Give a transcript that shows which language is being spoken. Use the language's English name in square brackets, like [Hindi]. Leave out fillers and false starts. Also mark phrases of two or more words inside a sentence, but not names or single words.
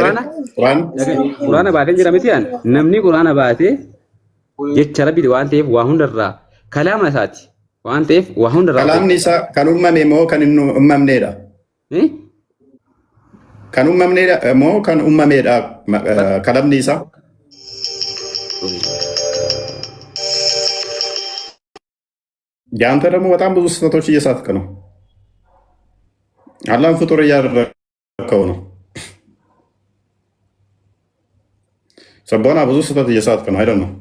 [Oromo] quraana baatee jira miti namni quraana baatee jecha rabbiiti waan ta'eef waa hundarraa kalaama isaati waan ta'eef waa hundarraa kalaamni isaa kan uumame moo kan hin uumamneedha kan uumamneedha moo kan uumameedha kalamni isaa [Amharic] ያንተ ደግሞ በጣም ብዙ ስህተቶች እየሳትክ ነው። አላህን ፍጡር እያደረግከው ነው። ሰቦና ብዙ ስህተት እየሳትክ ነው አይደል ነው?